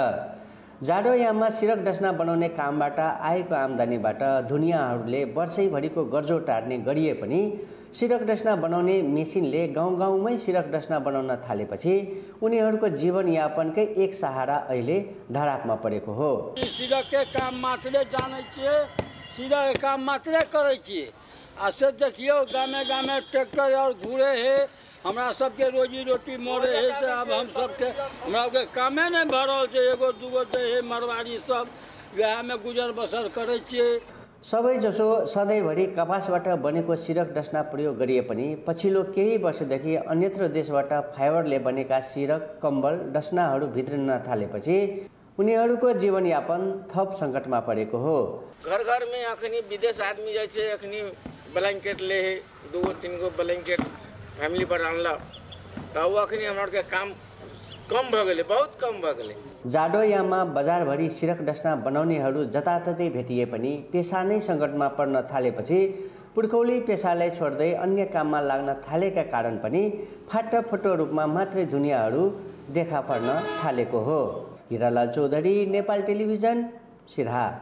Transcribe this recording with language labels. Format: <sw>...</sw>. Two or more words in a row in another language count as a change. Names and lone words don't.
<ne>जाडोयाममा सिरक डस्ना बनाउने कामबाट आएको आम्दानीबाट धुनियाहरूले वर्षैभरिको गर्जो टार्ने गरिए पनि सिरक डस्ना बनाउने मेसिनले गाउँ गाउँमै सिरक डस्ना बनाउन थालेपछि उनीहरूको जीवनयापनकै एक सहारा अहिले धरापमा परेको हो।</ne> <mai>सिरकके काम मात्रै जानै छियै, सिरकके काम मात्रै करै छियै। आ से देखियो गामे गामे ट्रैक्टर और घूरे है, हमरा सबके रोजी रोटी मरे है से अब हम सबके हमरा के कामे नहीं भरल छै। एगो दूगो दे है मरवाड़ी सब वह में गुजर बसर करै छियै।</mai> <ne>सबैजसो सधैँभरि कपासबाट बनेको सिरक डस्ना प्रयोग गरिए पनि पछिल्लो केही वर्षदेखि अन्यत्र देशबाट फाइबरले बनेका सिरक कम्बल डस्नाहरू भित्रिन थालेपछि उनीहरूको जीवनयापन थप सङ्कटमा परेको हो।</ne> <mai>घर घर में अखनी विदेश आदमी जैसे अखनी ब्लैंकेट ले है, 2-3 गो ब्लैंकेट फैमिली पर आनला तो अखनी हमरा के काम कम भ गेलै, बहुत कम भ गेलै।</mai> <ne>जाडोयाममा बजारभरि सिरक डस्ना बनाउनेहरू जताततै भेटिए पनि पेसा नै सङ्कटमा पर्न थालेपछि पुर्खौली पेसालाई छोड्दै अन्य काममा लाग्न थालेका कारण पनि फाटाफुटो रूपमा मात्रै दुनियाँहरू देखा पर्न थालेको हो। हिरालाल चौधरी, नेपाल टेलिभिजन, सिरहा।</ne>